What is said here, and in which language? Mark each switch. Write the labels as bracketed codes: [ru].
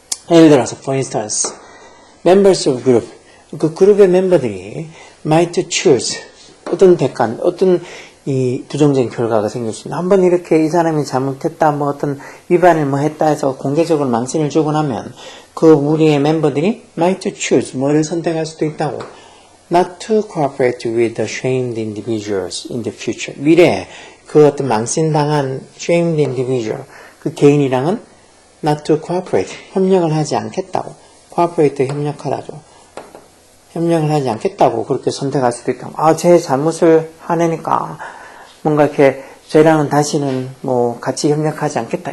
[ko] 예를 들어서, for instance, members of group, 그 그룹의 멤버들이 might choose 어떤 대가, 어떤 이 부정적인 결과가 생길 수 있는. 한번 이렇게 이 사람이 잘못했다, 뭐 어떤 위반을 뭐 했다 해서 공개적으로 망신을 주고 나면 그 무리의 멤버들이 might choose 뭐를 선택할 수도 있다고. [en] Not to cooperate with the shamed individuals in the future. [ko] 미래에 그 어떤 망신당한 shamed individual, 그 개인이랑은 not to cooperate, 협력을 하지 않겠다고. cooperate, 협력하다죠. 협력을 하지 않겠다고 그렇게 선택할 수도 있다고. 아, 제 잘못을 하내니까 뭔가 이렇게 쟤랑은 다시는 뭐 같이 협력하지 않겠다.